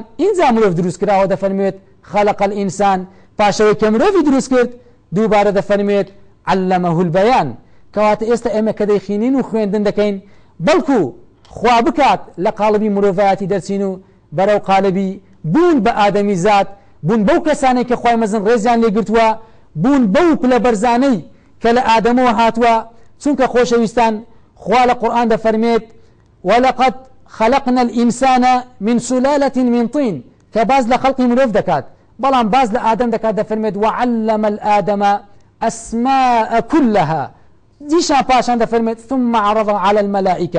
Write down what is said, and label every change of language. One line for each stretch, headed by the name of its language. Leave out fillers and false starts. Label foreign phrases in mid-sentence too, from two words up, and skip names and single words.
Central Kurdish: ئینجا مرۆڤ دروست کراوە دەفەرمێت
Arabic: خەلەق الئینسان
Central Kurdish: پاشەوەی کە مرۆڤی دروست کرد دووبارە دەفەرمێت
Arabic: علەمەه البەیان
Central Kurdish: کەواتە ئێستا ئێمە کە دەیخینین و خوێندن دەکەین بەڵکو خوا بکات لە قالبی مرۆڤایەتی دەرچین و بەرەو قالبی بوون بە ئادەمی زاد بوون بەو کەسانەی کە خوای مەزن ڕێزیان لێگرتووە بوون بەو پلە بەرزانەی کە لە ئادەمەوە هاتووە چونکە خۆشەویستان خوا لە قورئان دەفەرمێت
Arabic: ولقد خلقنا الإنسان من سلالة من طين
Central Kurdish: کە باز لە خەڵقی مرۆڤ دەکات بەڵام باز لە ئادەم دەکات دەفەرمێت
Arabic: وعلم الآدم أسماء كلها
Central Kurdish: دیشان پاشان دەفەرمێت
Arabic: ثم عرض على الملائكة